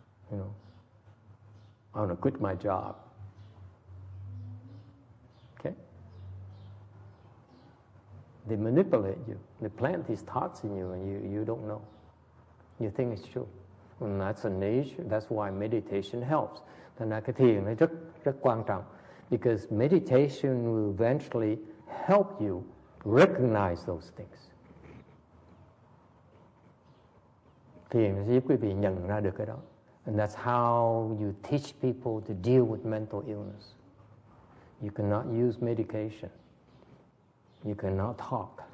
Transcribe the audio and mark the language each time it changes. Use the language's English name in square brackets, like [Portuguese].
[English] You know, I want to quit my job. Okay? They manipulate you. They plant these thoughts in you, and you don't know. You think it's true. And that's a nature. That's why meditation helps. [Vietnamese] Thành ra cái thiền nó rất quan trọng. [English] Because meditation will eventually help you recognize those things. [Vietnamese] Thiền sẽ giúp quý vị nhận ra được cái đó. [English] And that's how you teach people to deal with mental illness. You cannot use medication. You cannot talk.